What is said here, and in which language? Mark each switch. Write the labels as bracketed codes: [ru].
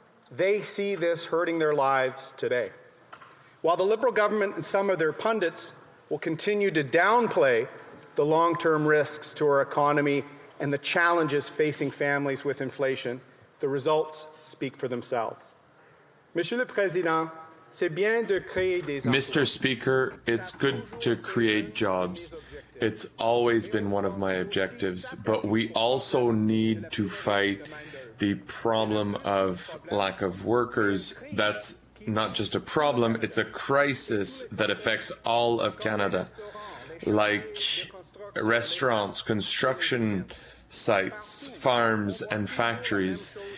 [en] They see this hurting their lives today. While the Liberal government and some of their pundits will continue to downplay the long-term risks to our economy and the challenges facing families with inflation, the results speak for themselves. [fr] Monsieur le Président, c'est bien de créer des emplois. [en] Mr. Speaker, it's good to create jobs. It's always been one of my objectives, but we also need to fight the problem of lack of workers. That's not just a problem, it's a crisis that affects all of Canada, like restaurants, construction sites, farms, and factories.